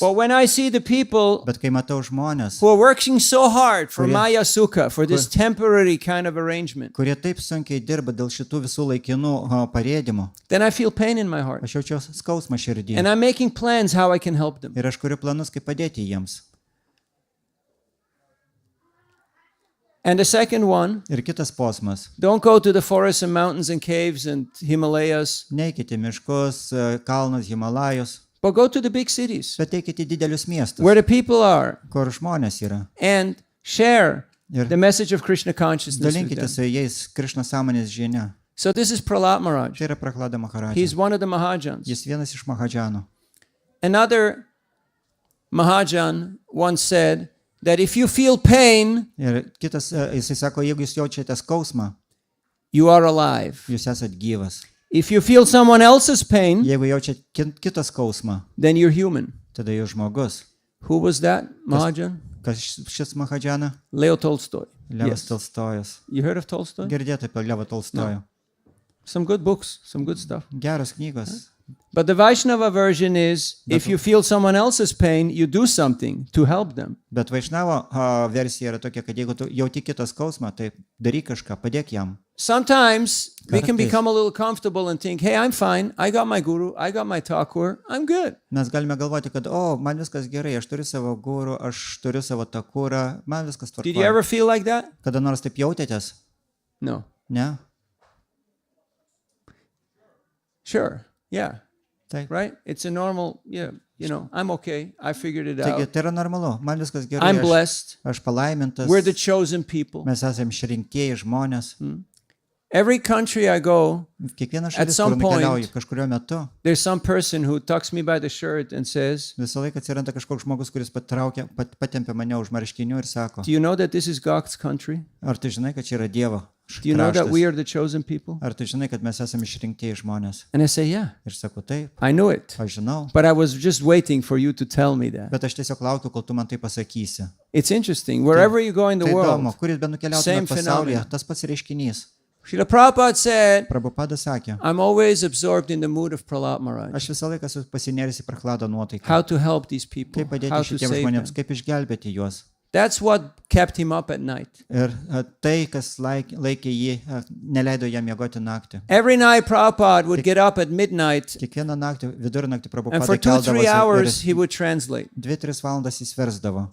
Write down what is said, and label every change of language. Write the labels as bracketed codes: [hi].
[en] But when I see the people [lt] Bet kai matau žmonės, [en] who are working so hard for [lt] Kurie- [en] Maya Sukha, for this temporary kind of arrangement, [lt] kurie taip sunkiai dirba dėl šitų visų laikinų parėdimų, [en] then I feel pain in my heart. [lt] aš jaučiu skausmą širdį. [en] And I'm making plans how I can help them. [lt] Ir aš kuriu planus, kaip padėti jiems. [en] And the second one, [lt] Ir kitas posmas. [en] don't go to the forests and mountains and caves and Himalayas, [lt] Neikite miškus, kalnus, Himalajus, [en] but go to the big cities [lt] bet eikite į didelius miestus, [en] where the people are [lt] kur žmonės yra. [en] and share [lt] Ir [en] the message of Krishna consciousness with [lt] dalinkite [en] them. [lt] su jais Krishna sąmonės žinia. [en] So this is Prahlad Maharaj. [lt] Tai yra Prahlada Maharadžas. [en] He's one of the Mahajans. [lt] Jis vienas iš Mahadžanų. [en] Another Mahajan once said that if you feel pain, [lt] Ir kitas, jisai sako, jeigu jūs jaučiate skausmą, [en] you are alive. [lt] jūs esat gyvas. [en] If you feel someone else's pain, [lt] Jeigu jaučiate kitą skausmą, [en] then you're human. [lt] tada jūs žmogus. [en] Who was that Mahajan? [lt] Kas šis Mahadžana? [en] Leo Tolstoy. [lt] Levas [en] Yes. [lt] Tolstojas. [en] You heard of Tolstoy? [lt] Girdėjote apie Levą Tolstojų. [en] Some good books, some good stuff. [lt] Geros knygos. [en] But the Vaishnava version is if you feel someone else's pain, you do something to help them. [lt] Bet Vaišnavo versija yra tokia, kad jeigu tu jauti kitą skausmą, tai daryk kažką, padėk jam. [en] Sometimes we can [lt] Kartais. [en] become a little comfortable and think, hey, I'm fine. I got my guru. I got my Thakur. I'm good. [lt] Mes galime galvoti, kad, man viskas gerai, aš turiu savo gurų, aš turiu savo takurą, man viskas [en] Did you [lt] tvarkoja. [en] ever feel like that? [lt] Kada nors taip jautėtės? [en] No. [lt] Ne? [en] Sure. Yeah. [lt] Taip. [en] Right? It's a normal, I'm okay. I figured it [lt] Taigi, [en] out. [lt] tai yra normalu, man viskas gerai, [en] I'm blessed. [lt] aš palaimintas, [en] We're the chosen people. [lt] mes esame išrinktieji žmonės. [en] Every country I go, [lt] Kiekviena [en] At [lt] šalis, [en] some [lt] kur nukeliauju [en] point- [lt] kažkurio metu, [en] there's some person who tucks me by the shirt and says, [lt] visą laiką atsiranda kažkoks žmogus, kuris patempia mane už marškinių ir sako, [en] do you know that this is God's country? [lt] ar tu žinai, kad čia yra Dievo [en] Do you know that we [lt] kraštas? [en] are the chosen people? [lt] Ar tu žinai, kad mes esame išrinktieji žmonės? [en] And I say, yeah, [lt] Ir sako, taip, [en] I knew it. [lt] aš žinau, [en] But I was just waiting for you to tell me that. [lt] bet aš tiesiog laukiu, kol tu man tai pasakysi. [en] It's interesting. Wherever you go in the [lt] Tai įdomu, [en] world, [lt] kur jūs be [en] same [lt] nukeliautumėte pasaulyje, [en] phenomena. [lt] tas pats reiškinys. [en] Srila Prabhupada said, [lt] Prabhupada sakė, [en] I'm always absorbed in the mood of Prahlad Maharaj. [lt] aš visą laiką esu pasinėręs į Prahlado nuotaiką. [en] How to help these people, [lt] Kaip padėti [en] how to [lt] šitiems [en] save them. [lt] žmonėms, kaip išgelbėti juos. [en] That's what kept him up at night. [lt] Ir tai, kas laikė jį, neleido jam miegoti naktį. [en] Every night Prabhupada would get up at midnight, [lt] Kiekvieną naktį, vidurnaktį [en] and [lt] Prabhupada [en] for 2-3 hours [lt] keldavosi [en] he would translate. [lt] ir 2-3 valandas jis versdavo.